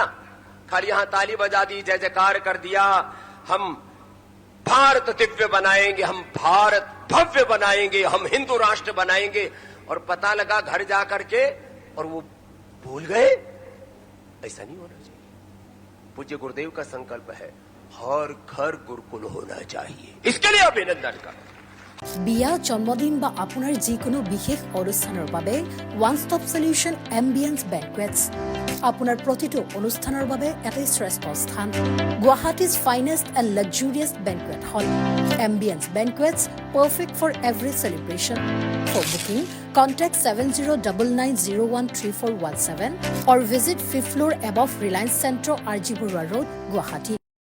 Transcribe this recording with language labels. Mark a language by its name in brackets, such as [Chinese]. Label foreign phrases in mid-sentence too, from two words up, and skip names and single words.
[Hindi] खाली यहां ताली बजा दी, जय जयकार कर दिया, हम भारत दिव्य बनाएंगे, हम भारत भव्य बनाएंगे, हम हिंदू राष्ट्र बनाएंगे। और पता लगा घर जाकर के और वो भूल गए। ऐसा नहीं होना चाहिए। पूज्य गुरुदेव का संकल्प है हर घर गुरुकुल होना चाहिए। इसके लिए अभिनंदन करो। [Assamese] বিয়া জন্মদিন বা আপোনাৰ যিকোনো বিশেষ অনুষ্ঠানৰ বাবে [English] one stop solution [Assamese] এম্বিয়েন্স বেংকুৱেটছ আপোনাৰ প্ৰতিটো অনুষ্ঠানৰ বাবে এটাই শ্ৰেষ্ঠ স্থান। [English] Guwahati's finest and luxurious banquet hall. এম্বিয়েন্স বেংকুৱেটছ perfect for every celebration. For booking, contact 7099013417 or visit 5th floor above Reliance Centro, RG Burwa Road, Guwahati.